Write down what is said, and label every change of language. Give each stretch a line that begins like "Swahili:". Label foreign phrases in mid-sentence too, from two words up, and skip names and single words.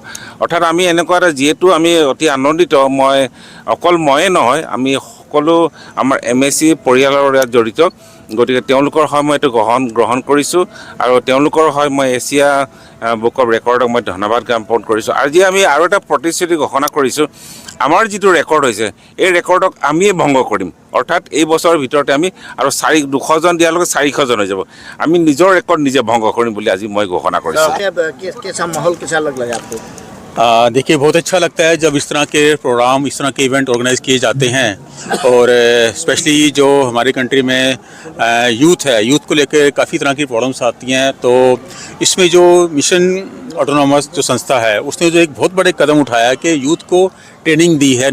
Assamese: অৰ্থাৎ আমি এনেকুৱা এটা, যিহেতু আমি অতি আনন্দিত, অকল ময়ে নহয়, আমি সকলো আমাৰ MSc পৰিয়ালৰ ইয়াত জড়িত, গতিকে তেওঁলোকৰ হয় মই এইটো গ্ৰহণ কৰিছোঁ আৰু তেওঁলোকৰ হয় মই এছিয়া বুক অফ ৰেকৰ্ডক মই ধন্যবাদ জ্ঞাপন কৰিছোঁ। আজি আমি আৰু এটা প্ৰতিশ্ৰুতি ঘোষণা কৰিছোঁ, আমাৰ যিটো ৰেকৰ্ড হৈছে এই ৰেকৰ্ডক আমিয়ে ভংগ কৰিম। অৰ্থাৎ এই বছৰৰ ভিতৰতে আমি আৰু 200জন দিয়াৰ লগত 400জন হৈ যাব, আমি নিজৰ ৰেকৰ্ড নিজে ভংগ কৰিম বুলি আজি মই ঘোষণা কৰিছোঁ।
Hindi: देखिए, बहुत अच्छा लगता है जब इस तरह के प्रोग्राम, इस तरह के
English: event organize
Hindi: किए जाते हैं। और स्पेशली जो हमारी कंट्री में यूथ है, यूथ को लेकर काफ़ी तरह की प्रॉब्लम्स आती हैं। तो इसमें जो मिशन ऑटोनॉमस जो संस्था है, उसने जो एक बहुत बड़े कदम उठाया कि यूथ को ट्रेनिंग दी है।